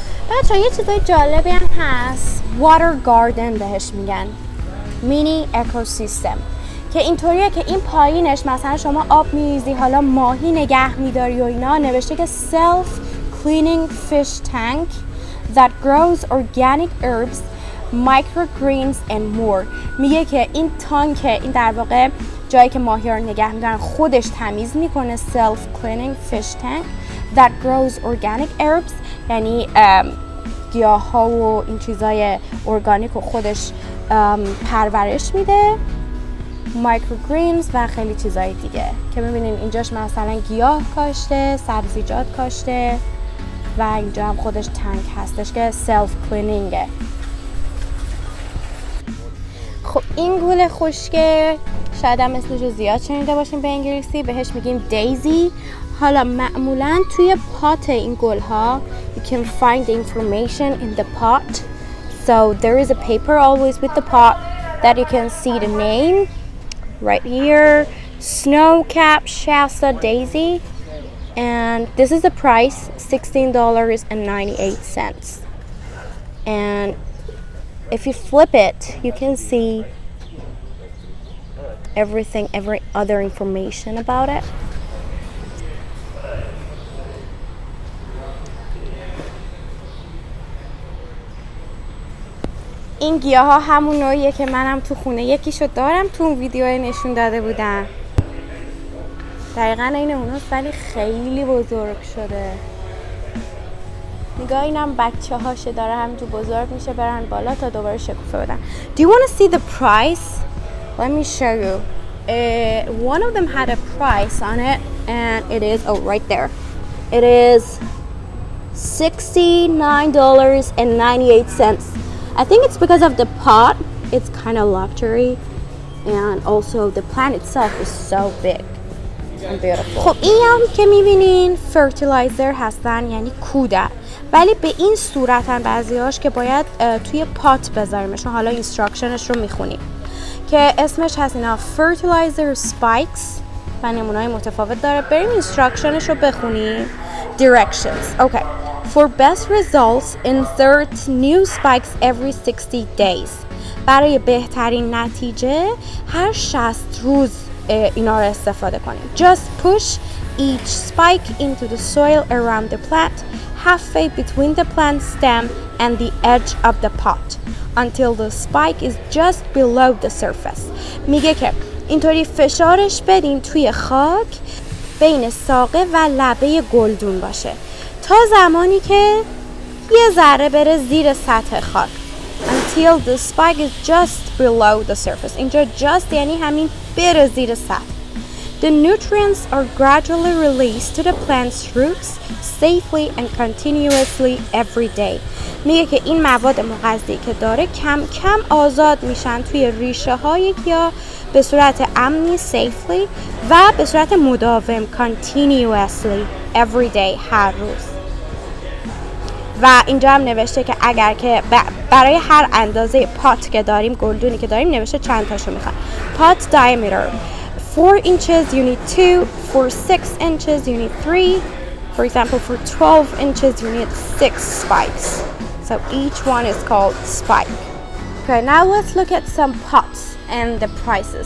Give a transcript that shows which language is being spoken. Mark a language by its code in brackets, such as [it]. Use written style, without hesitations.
[fa] بچه یه چیزای جالبی هم هست. Water garden بهش میگن. مینی اکوسیستم. که اینطوریه که این پایینش مثلا شما آب میریزی، حالا ماهی نگه میداری و اینا. نوشته که [en] self cleaning fish tank that grows organic herbs, microgreens and more. [fa] میگه که این تانک، این در واقع جایی که ماهی ها رو نگه میدارن، خودش تمیز میکنه. [en] self cleaning fish tank that grows organic herbs، [fa] یعنی گیاه ها و این چیزای ارگانیک رو خودش پرورش میده. microgreens و خیلی چیزای دیگه که میبینین اینجاش مثلا گیاه کاشته، سبزیجات کاشته و اینجا هم خودش تانک هستش که self cleaningه. خب این گل خوشگل شاید هم اسمش رو زیاد شنیده باشیم به انگلیسی، بهش میگیم دیزی. حالا معمولا توی پات این گل ها [en] you can find the information in the pot. So there is a paper always with the pot that you can see the name right here, Snowcap Shasta Daisy, and this is the price, $16.98. And if you flip it, you can see every other information about it. [fa] این گیاه ها همون نوعیه که منم تو خونه یکیشو دارم، تو اون ویدیو نشون داده بودم. دقیقا این اوناست ولی خیلی بزرگ شده. نگاه اینم بچه هاشه، داره همینجور بزرگ میشه برن بالا تا دوباره شکوفه بدن. [en] Do you want to see the price? Let me show you. One of them had a price on it and it is, oh right there. It is $69.98. I think it's because of the pot. It's kind of luxury and also the plant itself is so big and beautiful. [fa] خب این هم که میبینین فرتیلایزر هستن، یعنی کودن، ولی به این صورتن بعضیاش که باید توی پات بذاریمشون. حالا اینستراکشنش رو میخونیم که اسمش هست اینا fertilizer spikes و نمونه‌های متفاوت داره. بریم اینستراکشنش رو بخونیم. [en] Directions. Okay. For best results, insert new spikes every 60 days. [fa] برای بهترین نتیجه هر 60 روز اینا رو استفاده کنیم. [en] Just push each spike into the soil around the plant, halfway between the plant stem and the edge of the pot, until the spike is just below the surface. [fa] میگه که اینطوری فشارش بدین توی خاک بین ساقه و لبه گلدون باشه تا زمانی که یه ذره بره زیر سطح خاک. [en] Until the spike is just below the surface. [fa] اینجا just یعنی همین بره زیر سطح. [en] The nutrients are gradually released to the plant's roots safely and continuously every day. [fa] میگه که این مواد مغذی که داره کم کم آزاد میشن توی ریشه های گیاه به صورت امنی safely و به صورت مداوم [en] continuously every day [fa] هر روز. و اینجا هم نوشته که اگر که برای هر اندازه پات که داریم گلدونی که داریم نوشته چند تاشو میخواد. [en] Pot diameter 4 inches you need 2, for 6 inches you need 3, for example for 12 inches you need 6 spikes. So each one is called spike. Okay, now let's look at some pots and the prices.